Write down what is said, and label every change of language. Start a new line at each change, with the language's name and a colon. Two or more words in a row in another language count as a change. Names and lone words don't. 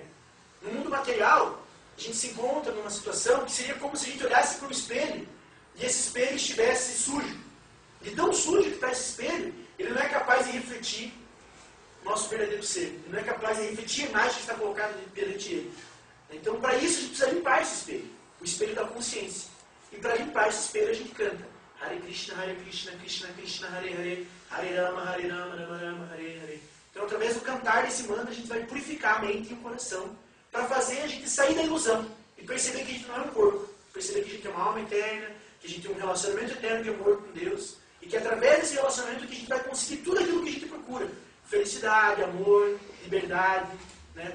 Portuguese: No mundo material, a gente se encontra numa situação que seria como se a gente olhasse para um espelho e esse espelho estivesse sujo. De tão sujo que está esse espelho, ele não é capaz de refletir o nosso verdadeiro ser. Ele não é capaz de refletir a imagem que está colocada perante ele. Então, para isso, a gente precisa limpar esse espelho. O espelho da consciência. E para limpar esse espelho, a gente canta Hare Krishna, Krishna Krishna, Hare Hare, Hare Rama, Rama Rama, Hare Hare. Então, através do cantar desse mantra, a gente vai purificar a mente e o coração para fazer a gente sair da ilusão e perceber que a gente não é um corpo. Perceber que a gente é uma alma eterna, que a gente tem um relacionamento eterno de amor com Deus e que através desse relacionamento que a gente vai conseguir tudo aquilo que a gente procura. Felicidade, amor, liberdade, né?